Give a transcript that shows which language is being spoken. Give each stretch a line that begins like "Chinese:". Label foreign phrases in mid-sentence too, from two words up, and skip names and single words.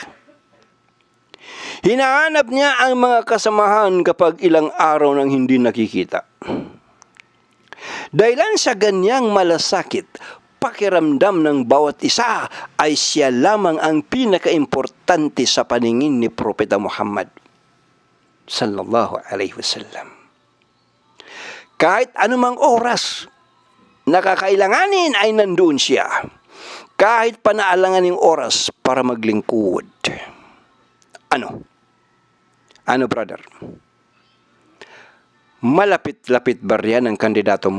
Filipino: Hinahanap niya ang mga kasamahan kapag ilang araw nang hindi nakikita. Dahilan sa ganyang malasakit, pakiramdam ng bawat isa ay siya lamang ang pinakaimportante sa paningin ni Propeta Muhammad
Arabic: صلى الله عليه وسلم.
Filipino: Kahit anumang oras nakakailanganin ay nandoon siya. Kahit panaalanganing oras para maglingkod. Ano, brother? Malapit-lapit ba riyan ang kandidato mo?